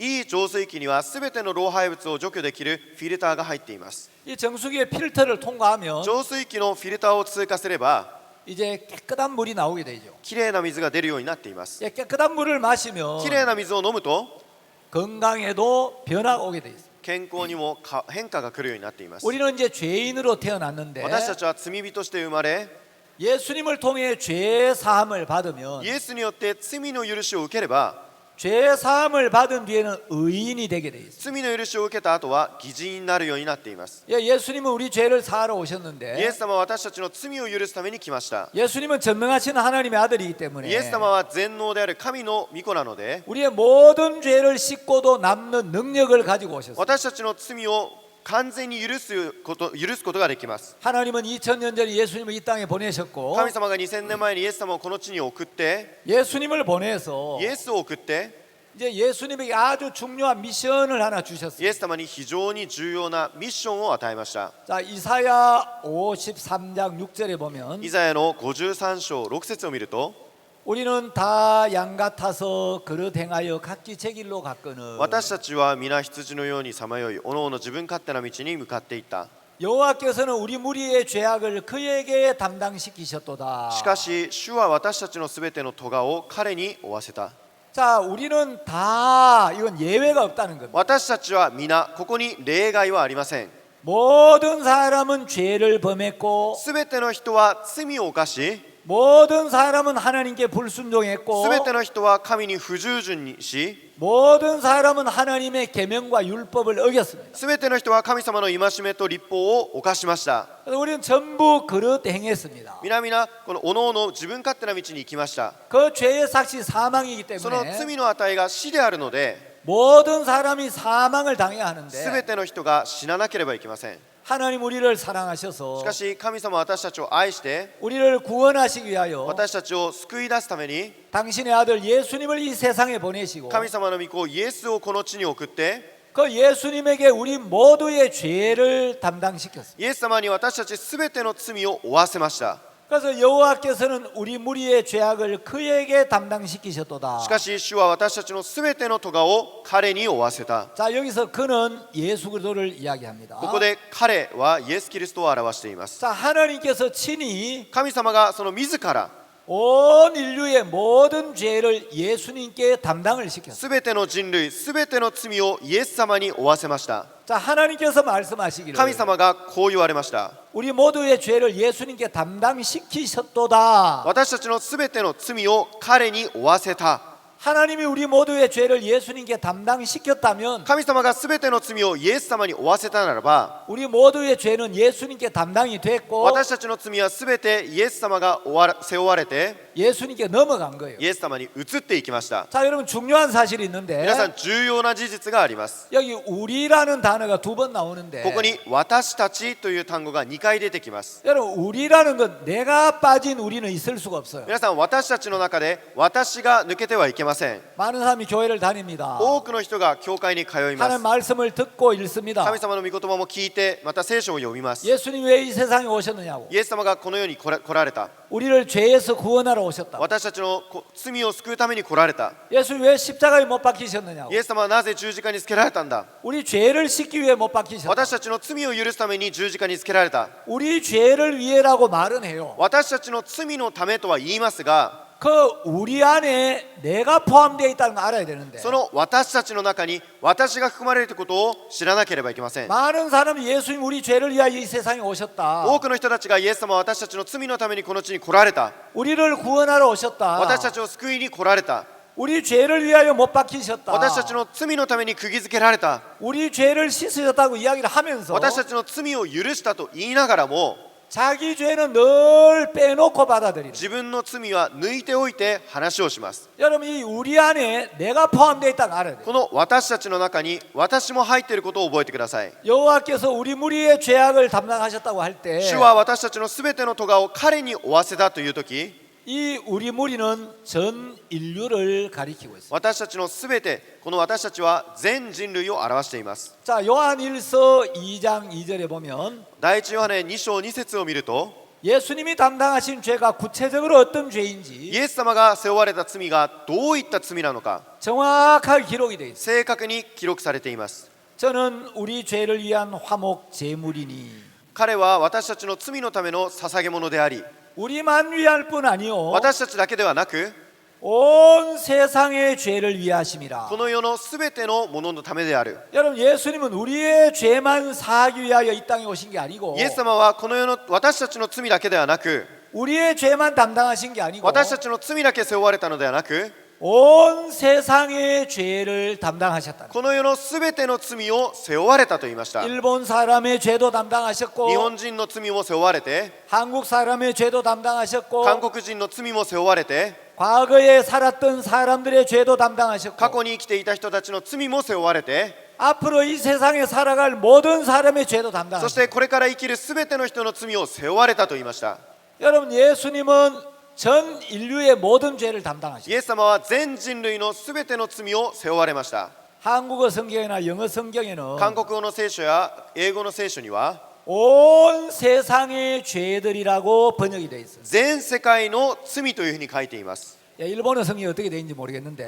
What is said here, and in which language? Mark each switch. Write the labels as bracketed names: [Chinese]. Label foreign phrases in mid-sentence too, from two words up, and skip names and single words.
[Japanese] いい浄水器には全ての老廃物を除去できるフィルターが入っています。 [Korean] 이 정수기의 필터를 통과하면 [Japanese] 浄水器のフィルターを通過すれば [Korean] 이제 깨끗한 물이 나오게 되죠. [Japanese] きれいな水が出るようになっています。 [Korean] 예, 깨끗한 물을 마시면 [Japanese] きれいな水を飲むと [Korean] 건강에도 변화가 오게 돼 있습니다. [Japanese] 健康にも変化が来るようになっています。 [Korean] 우리는 이제 죄인으로 태어났는데 [Japanese] 私たちは罪人として生まれ、 [Korean] 예수님을 통해 죄 사함을 받으면 [Japanese] イエスによって罪の許しを受ければ、 [Korean] 죄 사함을 받은 뒤에는 의인이 되게 돼 있습니다. [Japanese] 罪の許しを受けた後は義人になるようになっています。 [Korean] 예, 예수님은 우리 죄를 사하러 [Japanese] イエ [Korean] 오셨는데 [Japanese] ス様は私たちの罪を許すために来ました。 [Korean] 예수님은 전능하신 하나님의 아들이기 때문에 [Japanese] イエス様は全能である神の御子なので、 [Korean] 우리의 모든 죄를 씻고도 남는 능력을 가지고 오셨습니다. [Japanese] 私たちの罪を完全に許すことができます。 [Korean] 하나님은 2000년 전에 예수님을 이 땅에 보내셨고 [Japanese] 神様が2000年前にイエス様をこの地に送って、 [Korean] 예수님을 보내서 [Japanese] イエスを送って、 [Korean] 이제 예수님에게 아주 중요한 미션을 하나 [Japanese] イ [Korean] 주셨습니다. [Japanese] エス様に非常に重要なミッションを与えました。 [Korean] 자, 이사야 53장 6절에 보면 [Japanese] イザヤの53章6節を見ると、 [Korean] 우리는 다 양 같아서 그릇 행하여 각기 제 길로 갔거늘 [Japanese] 私たちは皆羊のようにさまよい、おのおの自分勝手な道に向かっていった。 [Korean] 여호와께서는 우리 무리의 죄악을 그에게 담당시키셨도다. [Japanese] しかし主は私たちのすべての咎を彼に負わせた。 [Korean] 자, 우리는 다 이건 예외가 없다는 겁니다. [Japanese] 私たちは皆、ここに例外はありません。 [Korean] 모든 사람은 죄를 범했고 [Japanese] すべての人は罪を犯し、 [Korean] 모든 사람은 하나님께 불순종했고 [Japanese] すべての人は神に不従順にし、 [Korean] 모든 사람은 하나님의 계명과 율법을 어겼습니다. [Japanese] すべての人は神様の戒めと律法を犯しました。 [Korean] 그래서 우리는 전부 그릇 행했습니다. [Japanese] 皆々このおのおの自分勝手な道に行きました。 [Korean] 그 죄의 삭시 사망이기 [Japanese] その [Korean] 때문에 [Japanese] 罪の値が死であるので、 [Korean] 모든 사람이 사망을 당해야 [Japanese] すべ [Korean] 하는데 [Japanese] ての人が死ななければいけません。 [Korean] 하나님 우리를 사랑하셔서 [Japanese] しかし神様は私たちを愛して、 [Korean] 우리를 구원하시기 위하여 [Japanese] 私たちを救い出すために [Korean] 당신의 아들 예수님을 이 세상에 보내시고 [Japanese] 神様の御子イエスをこの地に送って、 [Korean] 그 예수님에게 우리 모두의 죄를 담당시켰습니다. [Japanese] イエス様に私たちすべての罪を負わせました。 [Korean] 그래서 여호와께서는 우리 무리의 죄악을 그에게 담당시키셨도다. [Japanese] しかし主は私たちのすべての咎を彼に負わせた。 [Korean] 자, 여기서 그는 예수 그리스도를 이야기합니다. [Japanese] ここで彼はイエス・キリストを表しています。 [Korean] 자, 하나님께서 친히 [Japanese] 神様がその自ら [Korean] 온 인류의 모든 죄를 예수님께 담당을 시켰어요. [Japanese] すべての人類すべての罪をイエス様に負わせました。 [Korean] 자, 하나님께서 말씀하시기를 [Japanese] 神様がこう言われました。 [Korean] 우리 모두의 죄를 예수님께 담당시키셨도다. [Japanese] 私たちのすべての罪を彼に負わせた。 [Korean] 하나님이 우리 모두의 죄를 예수님께 담당시켰다면 [Japanese] 神様がすべての罪をイエス様に負わせたならば、 [Korean] 우리 모두의 죄는 예수님께 담당이 됐고 [Japanese] 私たちの罪はすべてイエス様が背負われて [Korean] 예수님께 넘어간 거예요. [Japanese] イエス様に移っていきました。 [Korean] 자, 여러분 중요한 사실이 있는데 [Japanese] 皆さん重要な事実があります。 [Korean] 여기 우리라는 단어가 두 번 나오는데 [Japanese] ここに私たちという単語が2回出てきます。 [Korean] 여러분 우리라는 건 내가 빠진 우리는 있을 수가 없어요. [Japanese] 皆さん私たちの中で私が抜けてはいけません。 [Korean] 많은 사람이 교회를 다닙니다. [Japanese] 多くの人が教会に通いま [Korean] 하나님 [Japanese] す。 [Korean] 말씀을 듣고 읽습니다. [Japanese] 神様の御言葉も聞いてまた聖書を読みます。 [Korean] 예수님 왜 이 세상에 오셨느냐고. [Japanese] イエス様がこの世に来られた。 [Korean] 우리를 죄에서 구원하러 오셨다. [Japanese] 私たちの罪を救うために来られた。 [Korean] 예수님 왜 십자가에 못 박히셨느냐고. [Japanese] イエス様はなぜ十字架につけられたんだ。 [Korean] 우리 죄를 씻기 위해 못 박히셨다. [Japanese] 私たちの罪を許すために十字架につけられた。 [Korean] 우리 죄를 위해라고 말은 해요. [Japanese] 私たちの罪のためとは言いますが、 [Korean] 그 우리 안에 내가 포함되어 있다는 걸 알아야 되는데 [Japanese] その私たちの中に私が含まれるということを知らなければいけません。 [Korean] 많은 사람이 예수님 우리 죄를 위하여 이 세상에 오셨다. [Japanese] 多くの人たちがイエス様は私たちの罪のためにこの地に来られた。 [Korean] 우리를 구원하러 오셨다. [Japanese] 私たちを救いに来られた。 [Korean] 우리 죄를 위하여 못 박히셨다. [Japanese] 私たちの罪のために釘付けられた。 [Korean] 우리 죄를 씻으셨다고 이야기를 하면서 [Japanese] 私たちの罪を許したと言いながらも [Korean] 자기 죄는 늘 빼놓고 받아들이는. [Japanese] 自分の罪は抜いておいて話をします。 [Korean] 여러분 이 우리 안에 내가 포함되어 있다는 걸 알아야 돼요. [Japanese] この私たちの中に私も入っていることを覚えてください。 [Korean] 여호와께서 우리 무리의 죄악을 담당하셨다고 할 때 [Japanese] 主は私たちのすべての咎を彼に負わせたというとき、 [Korean] 이 우리 무리는 전 인류를 가리키고 있어요. [Japanese] 私たちのすべて、この私たちは全人類を表しています。 [Korean] 자, 요한일서 2장 2절에 보면 [Japanese] 第一ヨハネ2章2節を見ると、 [Korean] 예수님이 담당하신 죄가 구체적으로 어떤 죄인지 [Japanese] イエス様が背負われた罪がどういった罪なのか [Korean] 정확하게 기록이 되어 있어요. [Japanese] 正確に記録されています。 [Korean] 저는 우리 죄를 위한 화목 제물이니 [Japanese] 彼は私たちの罪のための捧げ物であり、 [Korean] 우리만 위할 뿐 아니요 [Japanese] 私たちだけではなく [Korean] 온 세상의 죄를 위하심이라. [Japanese] この世のすべてのもののためである。 [Korean] 여러분 예수님은 우리의 죄만 사하기 위하여 이 땅에 오신 게 아니고 [Japanese] イエス様はこの世の私たちの罪だけではなく、 [Korean] 우리의 죄만 담당하신 게 아니고 [Japanese] 私たちの罪だけ背負われたのではなく、 [Korean] 온 세상의 죄를 담당하셨다. [Japanese] この世のすべての罪を背負われたと言いました。 [Korean] 일본 사람의 죄도 담당하셨고 [Japanese] 日本人の罪も背負われて、 [Korean] 한국 사람의 죄도 담당하셨고 [Japanese] 韓国人の罪も背負われて、 [Korean] 과거에 살았던 사람들의 죄도 담당하셨고 [Japanese] 過去に生きていた人たちの罪も背負われて、 [Korean] 앞으로 이 세상에 살아갈 모든 사람의 죄도 [Japanese] そし [Korean] 담당하셨고 [Japanese] てこれから生きるすべての人の罪を背負われたと言いました。 [Korean] 여러분 예수님은 전 인류의 모든 죄를 [Japanese] イ [Korean] 담당하셨고 [Japanese] エス様は全人類のすべての罪を背負われました。 [Korean] 한국어 성경이나 영어 성경에는 [Japanese] 韓国語の聖書や英語の聖書には [Korean] 온 세상의 죄들이라고 번역이 되어 있어요. [Japanese] 全世界の罪というふうに書いています。 [Korean] 예, 일본어 성경이 어떻게 되어 있는지 모르겠는데